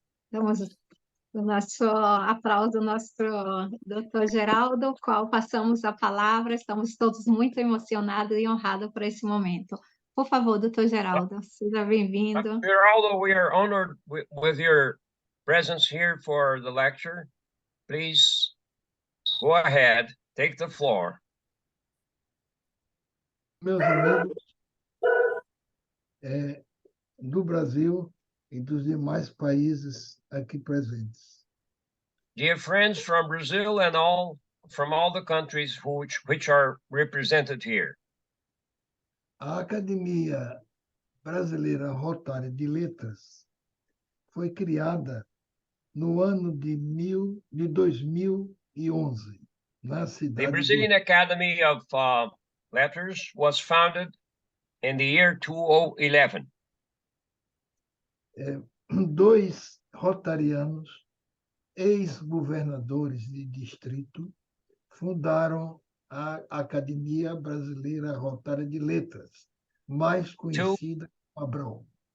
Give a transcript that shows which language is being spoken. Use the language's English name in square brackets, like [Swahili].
[Portuguese] Damos o nosso aplauso ao nosso doutor Geraldo, ao qual passamos a palavra. Estamos todos muito emocionados e honrados por esse momento. Por favor, doutor Geraldo, seja bem-vindo. [English] Geraldo, we are honored with your presence here for the lecture. Please go ahead, take the floor. [Portuguese] Meus amigos do Brasil e dos demais países aqui presentes. [English] Dear friends from Brazil and from all the countries which are represented here. [Portuguese] A Academia Brasileira Rotária de Letras foi criada no ano de 2011, na cidade. [English] The Brazilian Academy of Letters was founded in the year 2011. [Portuguese] 2 rotarianos ex-governadores de distrito fundaram a Academia Brasileira Rotária de Letras, mais conhecida como Abrol.